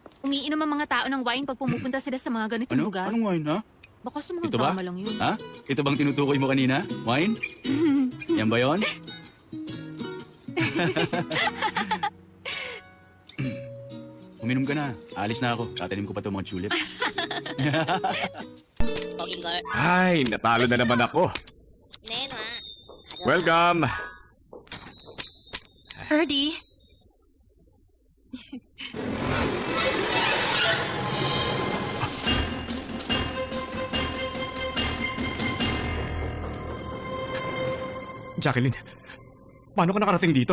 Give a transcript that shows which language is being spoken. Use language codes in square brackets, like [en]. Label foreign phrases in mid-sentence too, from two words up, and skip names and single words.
[tl] Umiinom ang mga tao ng wine pag pumupunta sila sa mga ganitong Ano? lugar. Anong wine, ha? Baka sa mga Ito ba? drama lang yun. Ha? Ito bang tinutukoy mo kanina? Wine? Yan ba yun? Uminom ka na. Alis na ako. Tatanim ko pa itong mga tulip. [ko] 먹인 걸 [tl] Ay, natalo na naman ako. [ko] 내놔. 가져가. [en] Welcome. [tl] Ferdy, Jacqueline, paano ka nakarating dito?